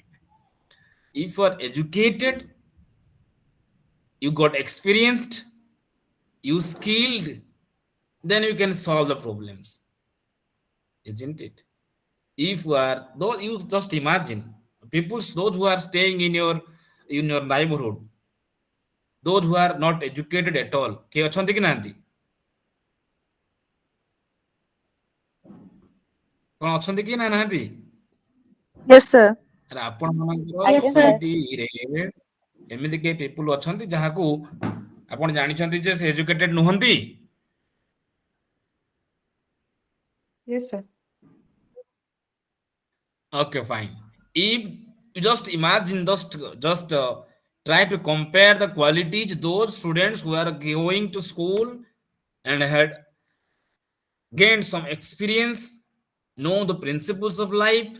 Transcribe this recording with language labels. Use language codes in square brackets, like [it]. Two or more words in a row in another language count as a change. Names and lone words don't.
[en] If you are educated, you got experienced, you skilled, then you can solve the problems, isn't it? If you are those, you just imagine people, those who are staying in your neighborhood, those who are not educated at all, [or] କେ ଅଛନ୍ତି କି ନାହାନ୍ତି? କଣ ଅଛନ୍ତି କି ନା ନାହାନ୍ତି? [en] Yes, sir. [or] ଆରେ ଆପଣ ମାନଙ୍କର [en] Yes, sir. [or] ସୋସାଇଟିରେ ଏମିତି କେହି ପିପୁଲ ଅଛନ୍ତି ଯାହାକୁ ଆପଣ ଜାଣିଛନ୍ତି ଯେ ସେ ଏଜୁକେଟେଡ ନୁହନ୍ତି? [en] Yes, sir. Okay, fine. If you just imagine, just try to compare the qualities those students who are going to school and had gained some experience, know the principles of life.